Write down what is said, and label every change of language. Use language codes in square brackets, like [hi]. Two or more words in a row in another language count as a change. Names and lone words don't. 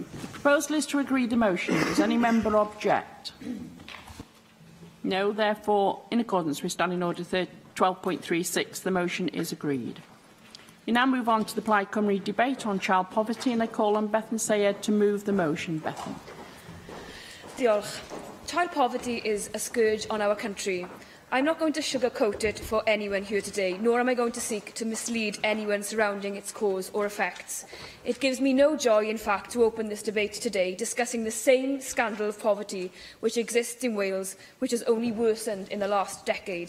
[en] The proposal is to agree the motion. Does any member object? No. Therefore, in accordance with Standing Order 12.36, the motion is agreed. We now move on to the Plaid Cymru debate on child poverty, and I call on Bethan Sayed to move the motion. Bethan. Diolch. Child poverty is a scourge on our country. I'm not going to sugarcoat it for anyone here today, nor am I going to seek to mislead anyone surrounding its cause or effects. It gives me no joy, in fact, to open this debate today discussing the same scandal of poverty which exists in Wales, which has only worsened in the last decade.